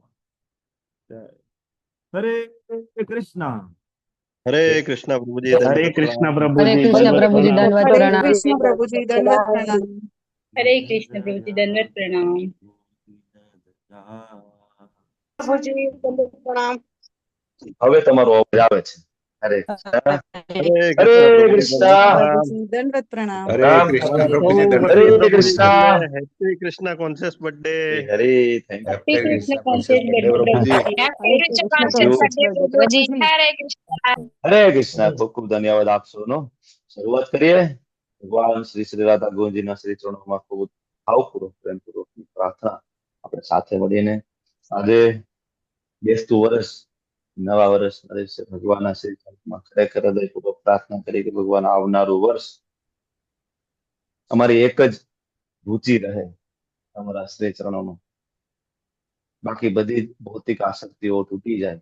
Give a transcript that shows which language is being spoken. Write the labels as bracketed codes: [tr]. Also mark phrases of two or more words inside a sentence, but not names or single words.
[hi] जय हरे कृष्णा। हरे कृष्णा प्रभु जी। हरे कृष्णा प्रभु हरे जी। कृष्णा प्रभु जी, दंडवत हरे प्रणाम। कृष्ण प्रभु जी, दंडवत प्रणाम। हरे कृष्ण प्रभु जी, दंडवत प्रणाम। प्रभु जी, दंडवत प्रणाम। [gu] હવે તમારો અવાજ આવે છે। હરે [hi] हरे કૃષ્ણ प्रभु जी, दंडवत प्रणाम। हरे રામ कृष्णा हरे प्रभु जी। हरे दंडवत प्रभु जी। કૃષ્ણ [en] Happy Krishna Conscious Birthday. [hi] हरे थैंक हरे कृष्ण [en] conscious birthday [hi] प्रभु जी। हरे कृष्ण [en] conscious birthday [hi] प्रभु जी। [gu] हरे कृष्ण। ખૂબ ખૂબ ધન્યવાદ આપ સૌનો। શરૂઆત કરીએ। ભગવાન શ્રી શ્રી રાધા ગોવિંદજીના શ્રી ચરણોમાં ખૂબ ભાવપૂર્વક પ્રેમપૂર્વકની પ્રાર્થના આપણે સાથે મળીને આજે બેસતું વર્ષ નવા વર્ષ ભગવાનના શ્રી ચરણોમાં ખરેખર હૃદયપૂર્વક પ્રાર્થના કરી કે ભગવાન આવનારું વર્ષ અમારી એક જ રુચિ રહે તમારા શ્રી ચરણોનો, બાકી બધી ભૌતિક આસક્તિઓ તૂટી જાય।